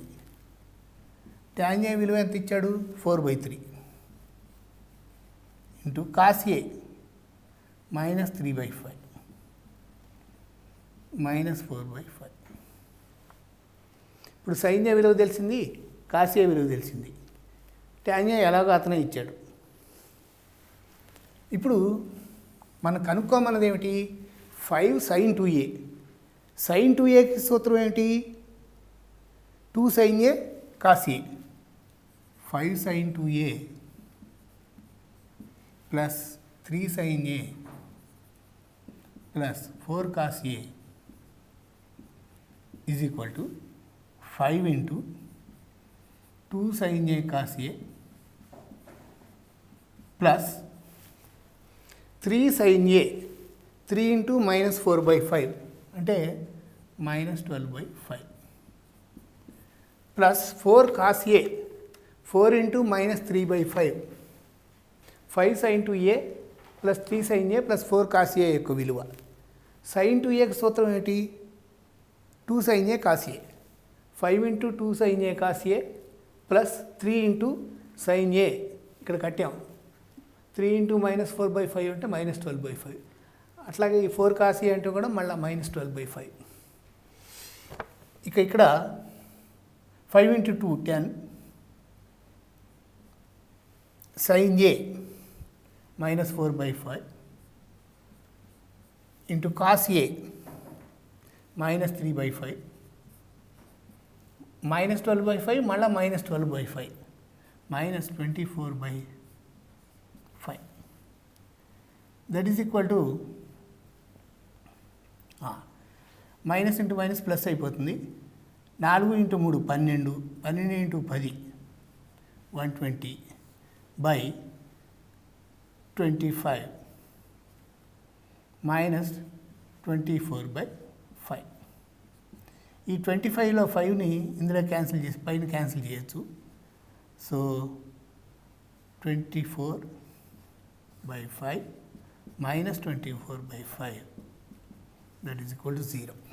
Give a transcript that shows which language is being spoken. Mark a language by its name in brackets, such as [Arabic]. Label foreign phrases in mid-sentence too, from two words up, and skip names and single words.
[English] tan A [Telugu] విలువ ఎంత ఇచ్చాడు 4/3 [English] into cos A [Telugu] -3/5 -4/5. ఇప్పుడు [English] sin A [Telugu] విలువ తెలిసింది, [English] cos A [Telugu] విలువ తెలిసింది. [English] tan A [Telugu] ఎలాగో అతనే ఇచ్చాడు. ఇప్పుడు మనం కనుక్కోమన్నది ఏమిటి? 5 [English] sin 2A. sin 2A [Telugu] కి సూత్రం ఏమిటి? [English] 2 sin A cos A. 5 sin 2A plus 3 sin A plus 4 cos A is equal to 5 into 2 sin A cos A plus 3 sin A, 3 into -4/5 అంటే -12/5 plus 4 cos A, 4 into -3/5, 5 sin 2A plus 3 sin A plus 4 cos A [Telugu] యొక్క విలువ. [English] sin 2A [Telugu] కి సూత్రం ఏంటి? [English] 2 sin A cos A. 5 into 2 sin A cos A plus 3 into sin A [Telugu] ఇక్కడ కట్టాం. [English] 3 into -4/5 అంటే -12/5. [Telugu] అట్లాగే ఈ 4 [English] cos A [Telugu] అంటే కూడా మళ్ళీ -12/5. [English] ఇక్కడ 5 into 2 10 sin A -4/5 into cos A -3/5 -12/5 మళ్ళీ -12/5 -24/5 that is equal to minus into minus plus అయిపోతుంది. 4 into 3 12, 12 into 10 120 by 25 minus 24/5. [Telugu] ఈ 25లో 5ని ఇందులో క్యాన్సిల్ చేసి పైన క్యాన్సిల్ చేయొచ్చు. [English] సో 24/5 minus 24/5 that is equal to 0.